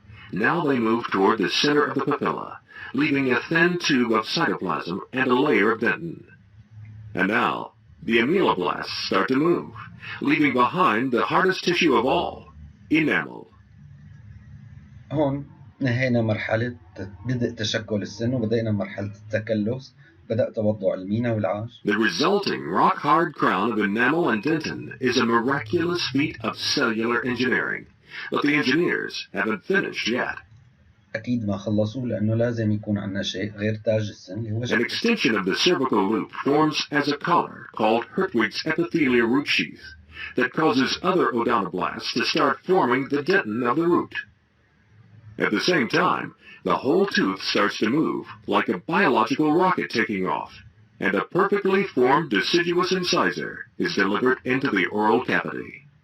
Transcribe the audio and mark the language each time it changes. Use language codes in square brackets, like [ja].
[en] Now they move toward the center of the papilla, leaving a thin tube of cytoplasm and a layer of dentin. And now, the ameloblasts start to move, leaving behind the hardest tissue of all, enamel. [ar] هون نهينا مرحلة بدء تشكل السن وبدأنا مرحلة التكلس. بدأ توضع المينا والعاج. [en] The resulting rock-hard crown of enamel and dentin is a miraculous feat of cellular engineering, but the engineers haven't finished yet. [ar] أكيد ما خلصوا لأنه لازم يكون عندنا شيء غير تاج السن اللي هو [en] An extension of the cervical loop forms as a collar called Hertwig's epithelial root sheath that causes other odontoblasts to start forming the dentin of the root. At the same time, the whole tooth starts to move like a biological rocket taking off, and a perfectly formed deciduous incisor is delivered into the oral cavity.